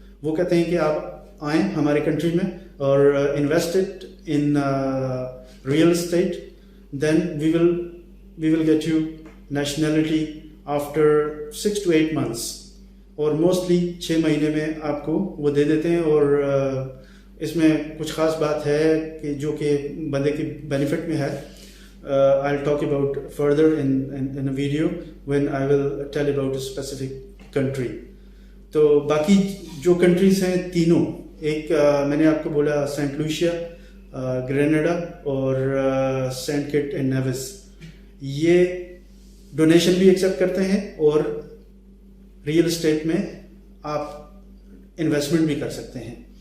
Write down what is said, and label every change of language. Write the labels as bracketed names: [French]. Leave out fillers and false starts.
[Urdu] وہ کہتے ہیں کہ آپ آئیں ہمارے کنٹری میں اور [English] invested in real estate, then we will get you nationality after 6 to 8 months, [Urdu] اور موسٹلی 6 مہینے میں آپ کو وہ دے دیتے ہیں. اور اس میں کچھ خاص بات ہے کہ جو کہ بندے کے بینیفٹ میں ہے. [English] I'll talk about further in a video when I will tell about a specific country. [Urdu] تو باقی جو کنٹریز ہیں تینوں, ایک میں نے آپ کو بولا سینٹ لوشیا, گرینیڈا اور سینٹ کٹ اینڈ نیوس, یہ ڈونیشن بھی ایکسیپٹ کرتے ہیں اور ریئل اسٹیٹ میں آپ انویسٹمنٹ بھی کر سکتے ہیں.